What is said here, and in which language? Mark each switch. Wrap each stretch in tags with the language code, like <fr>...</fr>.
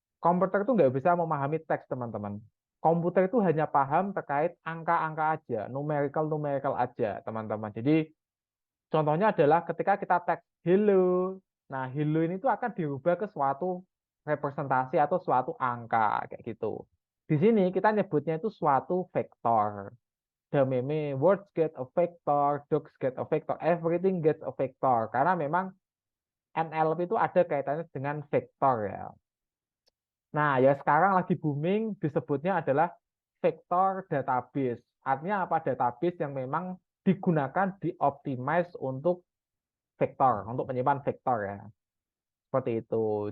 <id>Komputer itu nggak bisa memahami teks, teman-teman. Komputer itu hanya paham terkait angka-angka aja, numerical-numerical aja, teman-teman. Jadi, contohnya adalah ketika kita teks hello. Nah, hello ini tuh akan dirubah ke suatu representasi atau suatu angka kayak gitu. Di sini kita nyebutnya itu suatu vektor.</id> <en>The meme words get a vector, dogs get a vector, everything gets a vector.</en> <id>Karena memang NLP itu ada kaitannya dengan vektor ya. Nah, ya sekarang lagi booming disebutnya adalah vector database. Artinya apa? Database yang memang digunakan dioptimize untuk vektor, untuk menyimpan vektor ya. Seperti itu.</id>